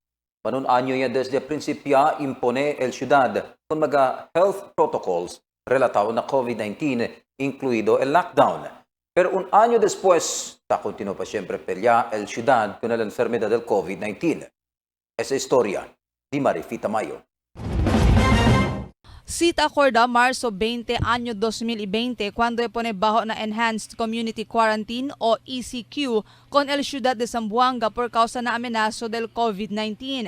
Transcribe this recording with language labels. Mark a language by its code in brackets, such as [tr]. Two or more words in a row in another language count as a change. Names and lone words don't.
[cbk] Para un año ya desde principio impone el ciudad con Maga [en] health protocols [cbk] relatado na COVID-19, incluido el lockdown. Pero un año después, continúa pa siempre pelea el ciudad con la enfermedad del COVID-19. Esa historia de Marifita Mayo. Cita acorda Marzo 20, año 2020, cuando pone bajo na Enhanced Community Quarantine o ECQ con el ciudad de Zamboanga por causa na amenazo del COVID-19.